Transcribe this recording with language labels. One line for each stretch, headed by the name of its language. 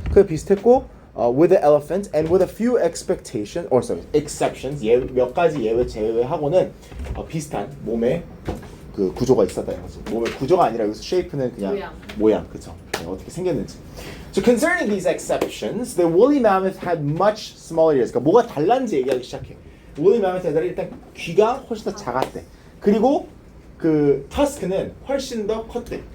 Korean: 그 비슷했고
English: with the elephant and with a few exceptions.
Korean: 몇 가지 예외 제외하고는 비슷한 몸의 그 구조가 있었다는 거지. 몸의 구조가 아니라 여기서 shape는 그냥 모양. 그렇죠. 어떻게 생겼는지.
English: So concerning these exceptions, the woolly mammoth had much smaller ears.
Korean: 그러니까 뭐가 달랐는지 얘기하기 시작해. woolly mammoth 애들이 일단 귀가 훨씬 더 작았대. 그리고 그 터스크는 훨씬 더 컸대.